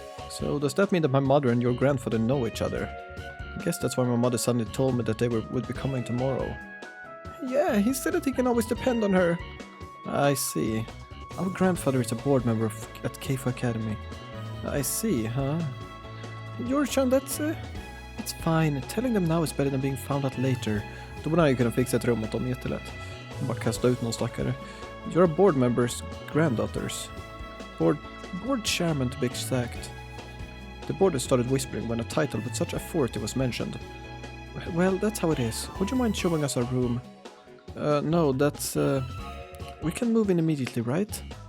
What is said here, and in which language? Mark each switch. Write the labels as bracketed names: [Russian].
[English] So does that mean that my mother and your grandfather know each other? I guess that's why my mother suddenly told me that they would be coming tomorrow. Yeah, he said that he can always depend on her. I see. Our grandfather is a board member at Keifu Academy. I see, huh? Your-chan, that's fine. Telling them now is better than being found out later. [Swedish] Då borde han ju kunna fixa ett rum åt dem jättelätt. Bara kasta ut någon stackare. [English] You're a board member's granddaughters. Board chairman to be exact. The board started whispering when a title with such authority was mentioned. Well, that's how it is. Would you mind showing us our room? No, that's... We can move in immediately, right?